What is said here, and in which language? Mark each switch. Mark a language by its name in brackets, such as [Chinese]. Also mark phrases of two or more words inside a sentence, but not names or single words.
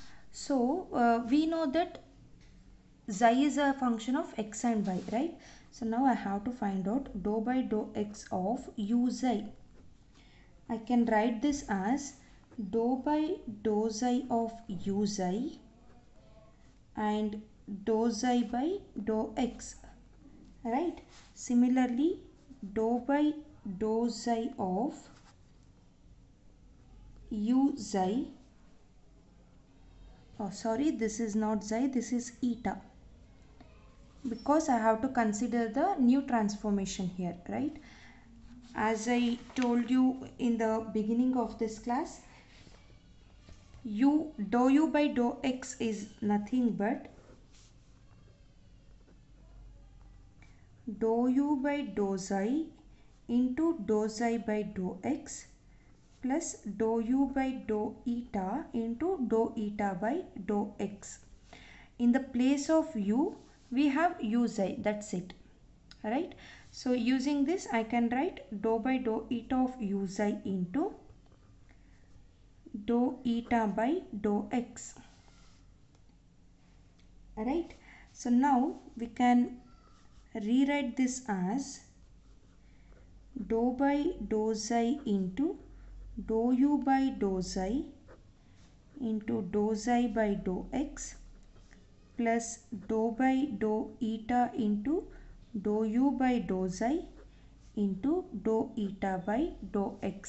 [English] So we know that xi is a function of x and y, right? So now I have to find out dou by dou x of u xi. I can write this as dou by dou xi of u xi and dou xi by dou x, right? Similarly, dou by dou xi of u xi, oh sorry, this is not xi, this is eta, because I have to consider the new transformation here, right? As I told you in the beginning of this class, dou u by dou x is nothing but dou u by dou xi into dou xi by dou x plus dou u by dou eta into dou eta by dou x. In the place of u, we have u xi, that's it, right? So using this, I can write dou by dou eta of u xi into dou eta by dou x, right? So now we can rewrite this as dou by dou xi into dou u by dou xi into dou xi by dou x plus dou by dou eta into dou u by dou xi into dou eta by dou x.